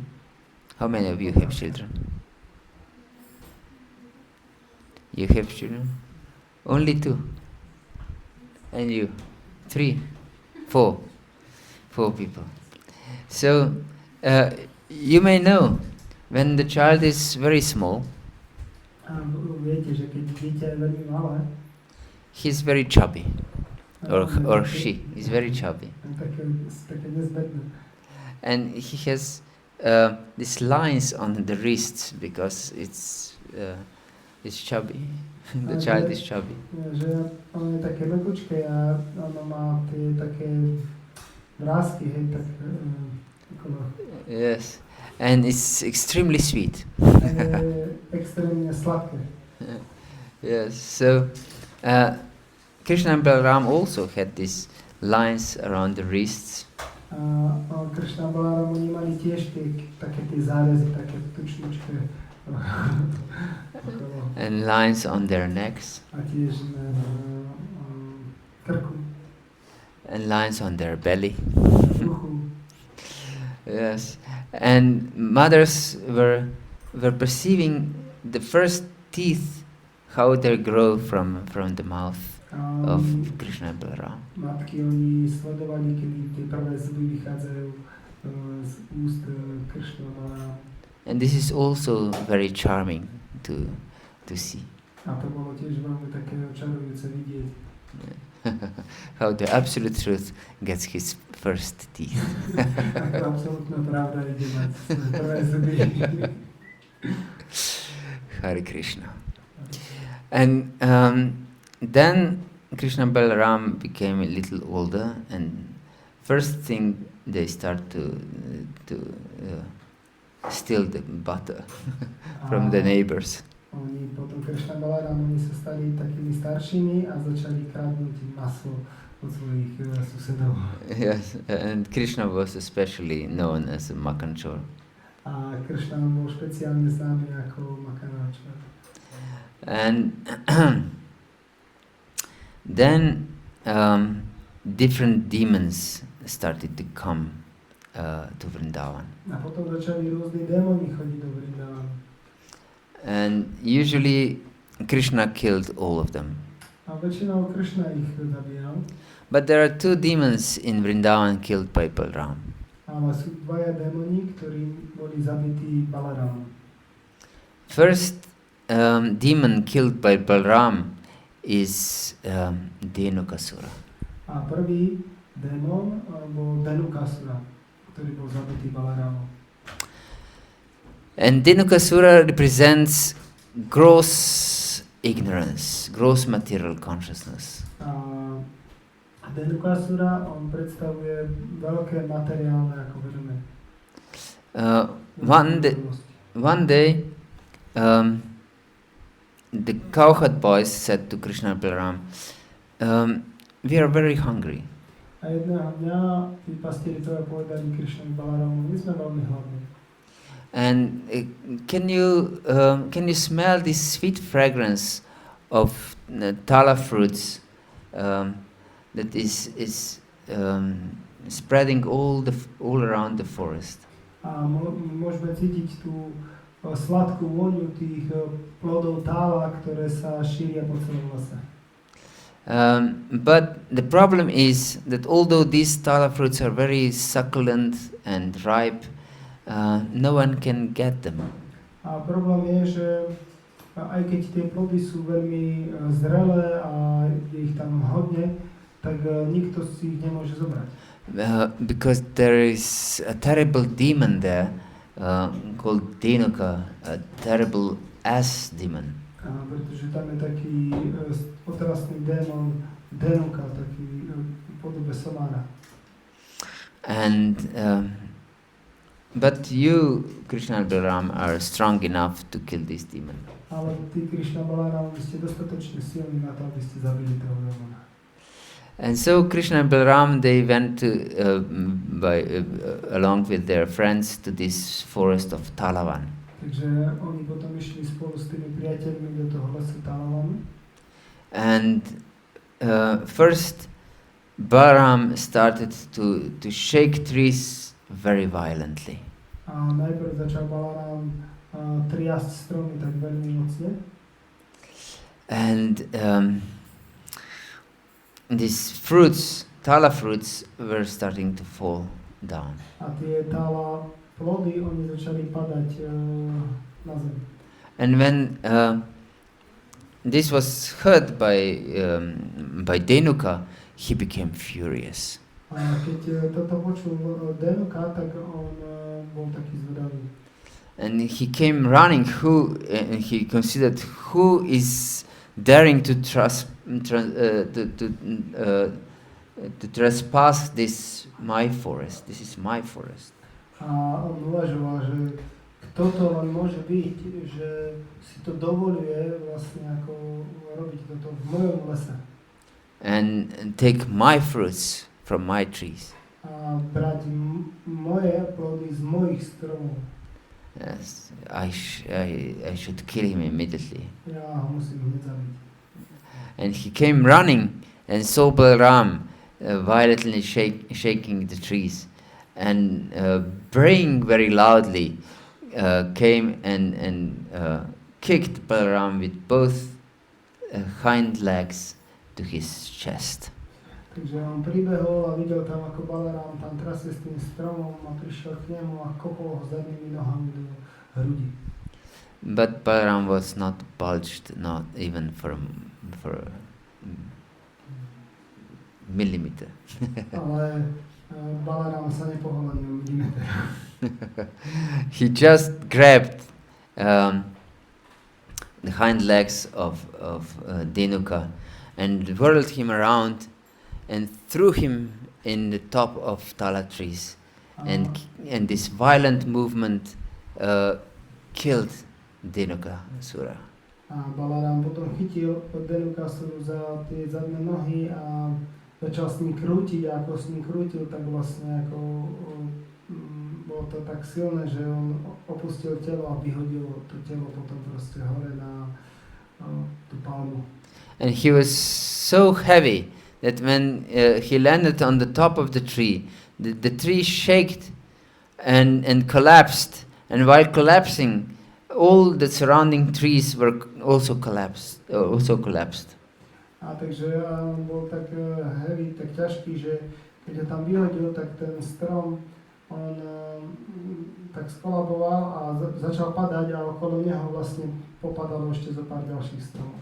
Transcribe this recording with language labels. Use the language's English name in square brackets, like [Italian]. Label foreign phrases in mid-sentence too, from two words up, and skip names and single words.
[English] How many of you have children? You have children? Only 2. And you? 3, 4. 4 people. So you may know when the child is very small, [Slovak] Viete, že keď dieťa je veľmi malé, [English] he's very chubby, or she is very chubby, [Slovak] také nezbedné. [English] and he has these lines on the wrists because it's chubby. The child is chubby. [Slovak] Že ono je také mekučké a ono má tie také vrásky, hej, tak okolo. [English] Yes, and it's extremely sweet. [Slovak] Extrémne sladké. [English] Yes, so Krishna and Balarāma also had these lines around the wrists. [Slovak] Kršna a Balarāma oni mali tiež také tie zárezy, také tučničké. [English] And lines on their necks. [Slovak] A tiež na krku. [English] And lines on their belly. [Slovak] Bruchu. [English] Yes, and mothers were perceiving the first teeth, how they grow from the mouth of Krishna and Balarāma. [Slovak] Matky oni sledovali, kedy tie prvé zuby vychádzajú z úst Kršna a Balarāma. [English] And this is also very charming to see. [Slovak] A to bolo tiež veľmi také očarujúce vidieť. [English] How the absolute truth gets his first teeth. [Slovak] Absolútna pravda ide mať prvé zuby. [English] Hare Krishna. And then Krishna and Balarāma became a little older, and first thing they start to steal the butter from the neighbors. [Slovak] Oni potom Kršna a Balarāma, oni sa stali takými staršími a začali kradnúť maslo od svojich susedov. [English] Yes, and Krishna was especially known as a makanchor. [Slovak] A Kršna bol špeciálne známy ako makanachor. [English] And then different demons started to come to Vrindavan. [Slovak] A potom začali rôzni démoni chodiť do Vrindavanu. [English] And usually Krishna killed all of them. [Slovak] A väčšinou Kršna ich zabíjal. [English] But there are 2 demons in Vrindavan killed by Balarāma. [Slovak] Ale sú dvaja démoni, ktorí boli zabití Balarāmom. [English] First demon killed by Balarāma is Dhenukasura. [Slovak] A prvý démon bol Dhenukasura, ktorý bol zabitý Balarámom. [English] And Dhenukasura represents gross ignorance, gross material consciousness. [Slovak] A Dhenukasura, on predstavuje veľké materiálne ako vedomie. [English] One day, the cowherd boys said to Krishna and Balarāma, we are very hungry. [Slovak] A jedného dňa tí pastieri povedali Krishna a Balarámu, my sme veľmi hladní. [English] And can you smell this sweet fragrance of tala fruits that is spreading all around the forest? [Slovak] A môžeme cítiť tú sladkú vôňu tých plodov tála, ktoré sa šíria po celom lese. [English] But the problem is that although these tala fruits are very succulent and ripe, no one can get them. [Slovak] A problém je, že aj keď tie plody sú veľmi zrelé a je ich tam hodne, tak nikto si ich nemôže zobrať. [English] Because there is a terrible demon there called Dhenuka, a terrible ass demon. [Slovak] Pretože tam je taký otrasný démon Dhenuka, taký podobe somára. [English] And but you, Krishna and Balarāma, are strong enough to kill this demon. [Slovak] Ale ty, Krishna a Balarāma, vy ste dostatočne silní na to, aby ste zabili toho démona. [English] And so Krishna and Balarāma, they went along with their friends to this forest of Talavan. [Slovak] Takže oni potom išli spolu s tými priateľmi do toho lesa Talavanu. [English] And first Balarāma started to shake trees very violently. [Slovak] A najprv začal Balarám triasť stromy tak veľmi mocne. [English] And these fruits, tala fruits, were starting to fall down. [Slovak] A tie tala plody, oni začali padať na zem. [English] And when this was heard by Dhenuka, he became furious. [Slovak] A keď toto počul Dhenuka, tak on bol taký zvedavý. [English] And he came running. He considered who is daring to trespass this my forest. This is my forest. [Slovak] A on uvažoval, že kto to len môže byť, že si to dovoluje vlastne ako robiť toto v mojom lese. [English] And take my fruits from my trees. [Slovak] A brať moje plody z mojich stromov. [English] Yes, I should kill him immediately. [Slovak] Ja ho musím hneď zabiť. [English] And he came running and saw Balarāma violently shaking the trees, and braying very loudly came and kicked Balarāma with both hind legs to his chest. [Slovak] Takže on pribehol a videl tam, ako Balarám tam trasie s tým stromom a prišiel k nemu a kopol ho zadnými nohami do hrudi. [English] But Balarāma was not budged, not even for a millimeter. [Slovak] Ale Balarám sa nepohol ani o milimeter. [English] He just grabbed the hind legs of Dhenuka and whirled him around and threw him in the top of tala trees, and this violent movement killed Dhenukasura. [Slovak] A Balarám potom chytil Dhenukasuru za tie zadné nohy a začal s ním krútiť, a ako s ním krútil, tak vlastne ako bolo to tak silné, že on opustil telo a vyhodil to telo potom proste hore na tú palmu. [English] And he was so heavy that when he landed on the top of the tree, the tree shook and collapsed, and while collapsing, all the surrounding trees were also collapsed. [Slovak] A takže on bol tak heavy, tak ťažký, že keď ho tam vyhodil, tak ten strom on tak skolaboval a začal padať a okolo neho vlastne popadalo ešte zo pár ďalších stromov.